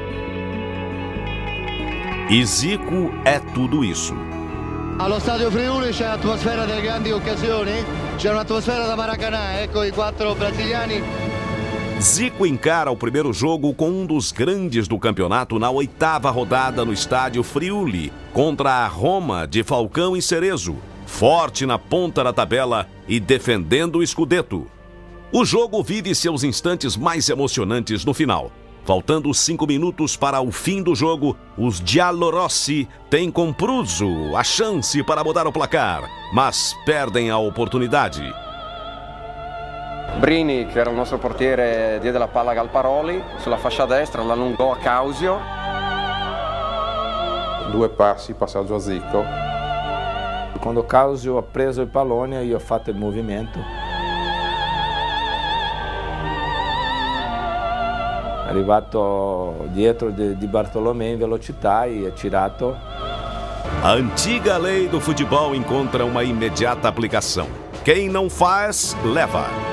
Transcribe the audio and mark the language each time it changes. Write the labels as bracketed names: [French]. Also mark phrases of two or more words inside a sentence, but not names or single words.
[Portuguese] E Zico è tudo isso. [Italian] Allo stadio Friuli c'è l'atmosfera delle grandi occasioni, c'è un'atmosfera da Maracanã, ecco i 4 brasiliani. [Portuguese] Zico encara o primeiro jogo com um dos grandes do campeonato na 8ª rodada no estádio Friuli, contra a Roma de Falcão e Cerezo, forte na ponta da tabela e defendendo o Scudetto. O jogo vive seus instantes mais emocionantes no final. Faltando 5 minutos para o fim do jogo, os Giallorossi têm com Pruzzo a chance para mudar o placar, mas perdem a oportunidade. [Italian] Brini, che era il nostro portiere, diede la palla a Galparoli sulla fascia destra, l'allungò a Causio. 2 passi, passaggio a Zico. Quando Causio ha preso il pallone, io ho fatto il movimento. È arrivato dietro di Bartolomé in velocità e ha tirato. [Portuguese] A antiga lei do futebol encontra uma imediata aplicação. Quem não faz, leva.